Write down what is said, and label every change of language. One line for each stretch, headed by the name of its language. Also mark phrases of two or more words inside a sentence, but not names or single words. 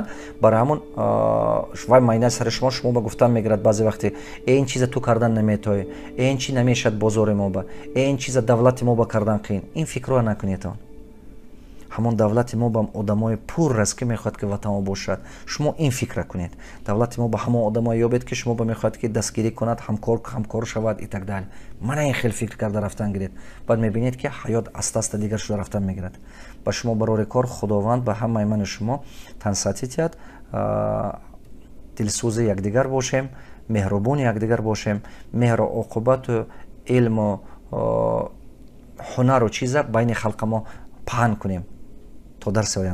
Tajik: барои ҳамон вай майнаи сари шумо ба гуфтан мегирад баъзе вақте ин чиза ту кардан наметавонӣ, ин чӣ намешад бозори мо ба, ин чиза давлати мо ба кардан қиин. ин фикрро накунед. ҳамон давлати мо ба одамои пур аст ки мехоҳад ки ватан бошад. шумо ин фикра кунед. давлати мо ба ҳамон одамое ёбед ки шумо ба мехоҳад ки дастгирӣ кунад, ҳамкор шавад
Russian: и так дали.
Tajik: мана ин хел фикр карда рафтан гиред. баъд мебинед ки ҳаёт аста дигар шуда рафтан мегирад. ба шумо барори кор худованд ба ҳамаи мани шумо тансатӣ диҳад. дилсӯзи якдигар бошем, меҳрубони якдигар бошем, меҳру оқубату илму ҳунару чиза байни халқа мо паҳн кунем то дарси оянда.